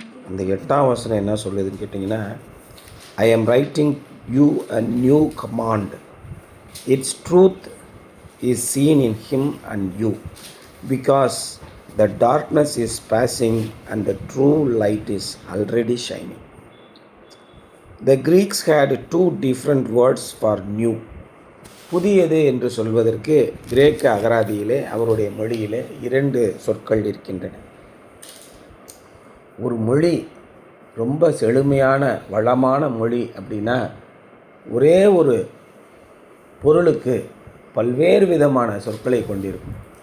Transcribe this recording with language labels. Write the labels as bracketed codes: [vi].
[ta] அந்த 8ஆம் வசனம் என்ன சொல்லுதுன்னு கேட்டிங்கன்னா, [en] I am writing you a new command. Its truth is seen in him and you, because the darkness is passing and the true light is already shining. The Greeks had two different words for new. [ta] புதியது என்று சொல்வதற்கு கிரேக்க அகராதியிலே அவருடைய மொழியிலே 2 சொற்கள் இருக்கின்றன. ஒரு மொழி ரொம்ப செழுமையான வளமான மொழி அப்படின்னா ஒரே ஒரு பொருளுக்கு பல்வேறு விதமான சொற்களை கொண்டிருக்கும்.